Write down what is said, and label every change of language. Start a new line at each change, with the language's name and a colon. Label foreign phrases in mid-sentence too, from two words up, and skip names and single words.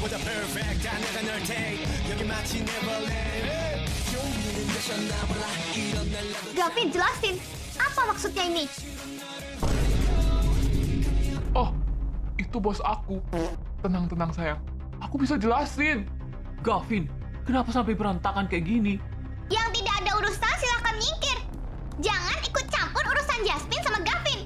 Korean: perfect 다 내가 널 take 여기 마치 Neverland 용기는 되셨나 몰라 이런 날 나도
Indonesian: Gavin, jelasin. Apa maksudnya ini? Oh, itu bos aku. Tenang sayang. Aku bisa jelasin. Gavin, kenapa sampai berantakan kayak gini? Yang tidak ada urusan silahkan nyingkir. Jangan ikut campur urusan Jasmine sama Gavin.